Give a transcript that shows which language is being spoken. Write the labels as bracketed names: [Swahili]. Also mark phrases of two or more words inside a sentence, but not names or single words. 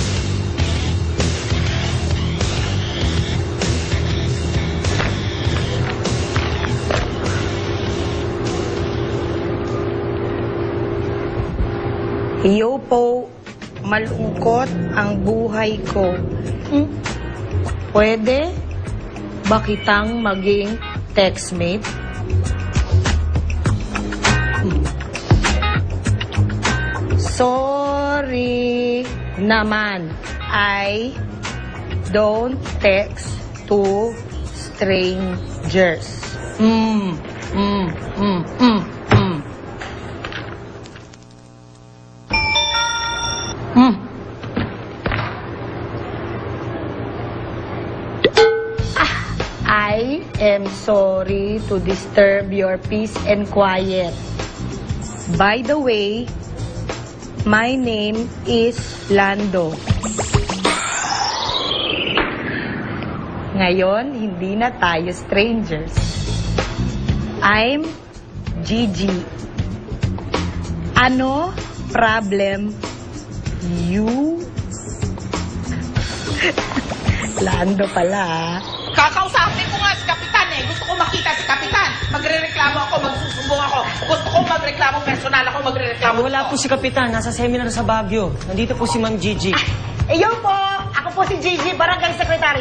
[Filipino] Iyo po, malungkot ang buhay ko. Pwede ba kitang maging textmate? Sorry naman, [English] I don't text to strangers. I am sorry to disturb your peace and quiet. By the way, my name is Lando. [Filipino] Ngayon, hindi na tayo strangers. [English] I'm Gigi. Ano problem you? [Filipino] Lando pala. Kakausapin ko nga si Kapitan eh. Gusto ko makita si Kapitan. Magrereklamo ako, magsusumbong ako. Gusto ko magreklamo personal ako, magrereklamo. Wala po si Kapitan, nasa seminar sa Baguio. Nandito po si Ma'am Gigi. Iyo po, ako po si Gigi, Barangay Secretary.